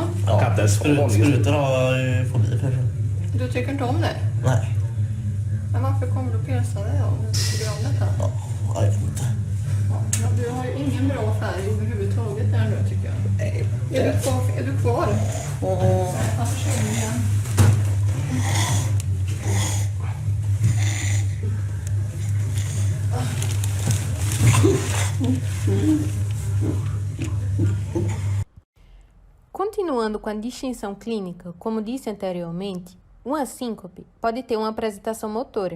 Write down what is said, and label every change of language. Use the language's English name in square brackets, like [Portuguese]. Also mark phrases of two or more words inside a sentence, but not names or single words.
[Swedish] Ja, sprutor har jag fobi för. Du tycker inte om det? Nej. Men varför kommer du pierca dig då? Om du tycker om detta? Ja, jag vet inte. Ja, men du har ju ingen bra färg överhuvudtaget där nu, tycker jag. Nej. Är du kvar? Ja, försvinner igen. [Portuguese] Continuando com a distinção clínica, como disse anteriormente, uma síncope pode ter uma apresentação motora.